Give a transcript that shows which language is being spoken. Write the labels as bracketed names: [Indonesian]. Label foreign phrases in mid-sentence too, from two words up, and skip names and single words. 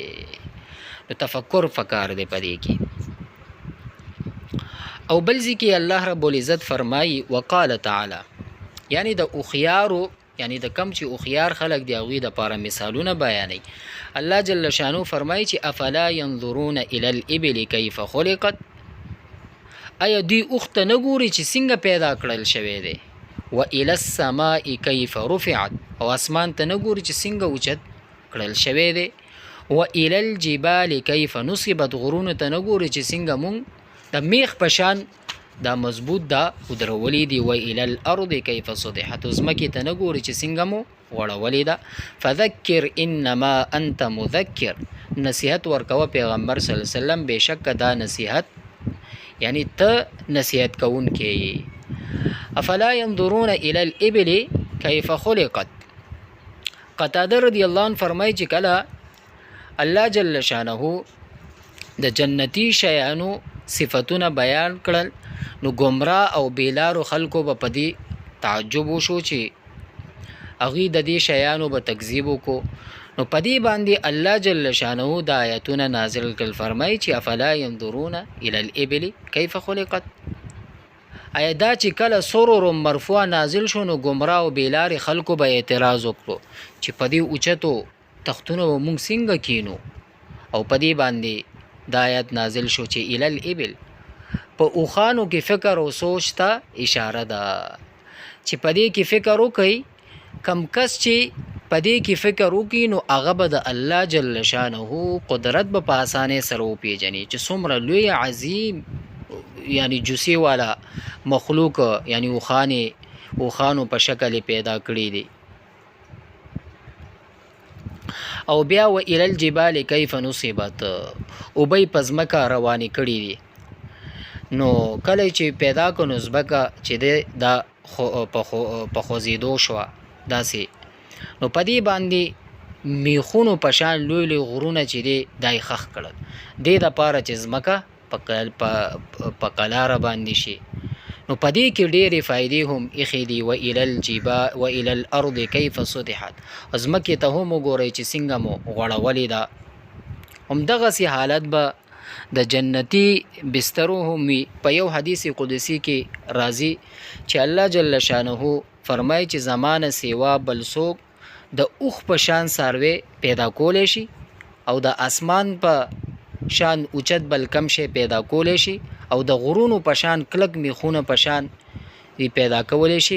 [Pashto] نو تفکر فکر دی په دې کې. او بل ځای کې الله [Arabic] رب العزت [Pashto] فرمایي [Arabic] وقال تعالی، [Pashto] یعنی د اوخیارو یعنی د کم چې اوخیار خلق دی هغوی دپاره مثالونه بیانوي. الله [Arabic] جل شانو [Pashto] فرمایي چې [Arabic] افلا ينظرون الى الابل کیف خلقت، [Pashto] آیا دوی اوښ ته نه ګوري چې څنګه پیدا کړل شوی دی؟ [Arabic] و الى السماء کیف رفعت، [Pashto] او اسمان ته نه ګوري چې څنګه اوچت کړل شوی دی؟ [Arabic] و الى الجبال کیف نصبت، [Pashto] غرونو ته نه ګوري چې څنګه مونږ د میخ په شان دا مضبوط دا ودرولې دي. [Arabic] و الى الارض کیف سطحت، [Pashto] ځمکې ته نه ګوري چې څنګه مو غوړولې ده. [Arabic] فذکر انما انت مذکر، [Pashto] نصیحت ورکوه پیغمبر [Arabic] صلی الله علیه وسلم، [Pashto] بېشکه دا نصیحت یعنی ته نصیحت کوونکی یې. [Arabic] افلا ينظرون الى الابل کیف خلقت. [Pashto] قتاده [Arabic] رضی الله عنه [Pashto] فرمایي چې کله الله [Arabic] جل شانه [Pashto] د جنتی شیانو صفتونه بیان کړل نو گمراه او بیلارو خلکو به پدی تعجب وشو چې هغه د دې شیانو به تکذیب وکړو. نو پدی باندې الله [Arabic] جل شانه [Pashto] د آیاتونه نازل کړل فرمایي چې [Arabic] افلا ينظرون الى الابل كيف خلقت. [Pashto] ایا دا چې کله [Arabic] سرور مرفوع [Pashto] نازل شو نو گمراه او بیلار خلکو به اعتراض وکړو چې پدی اوچتو تختونه مونږ څنګه کینو. او پدی باندې د آیت نازل شو چې [Arabic] الى الابل [Pashto] په اوخانو کې فکر او سوچ ته اشاره ده چې پدی کې فکر وکړي. کم کس چې پدې کې فکر وکړي نو هغه به د الله [Arabic] جل شانه [Pashto] قدرت به په اسانه سره وپیژني چې څومره لوی عظیم یعنی جوسی والا مخلوق یعنی اوخانو په شکل پیدا کړی دی. او بیا [Arabic] و الى الجبال كيف نصبت [Pashto] او به پزمکه رواني کړی دي. نو کله چې پیدا کو نسبکه چې د په خوځیدو شو داسې نو پدی باندې میخونو پشان لوی لوی غرونه چې دی دای خخ کړل د د پاره چې زمکه په قلاره باندې شي. نو پدی کې ډېرې فائدې هم اخی دی. [Arabic] و الى الجبال و الى الارض كيف سطحت [Pashto] زمکه ته هم وګورئ چې څنګه مو غړولې ده. هم دغه سي حالت به د جنتی بسترو هم په یو حدیث قدسی کې راځي چې الله [Arabic] جل شانه [Pashto] فرمای چې زمانه سیوا بل څوک د اوخ په شان ساروی پیدا کولې شي او د اسمان په شان اوچت بل کم شي پیدا کولې شي او د غرونو په شان کلک میخونه په شان پیدا کولې شي.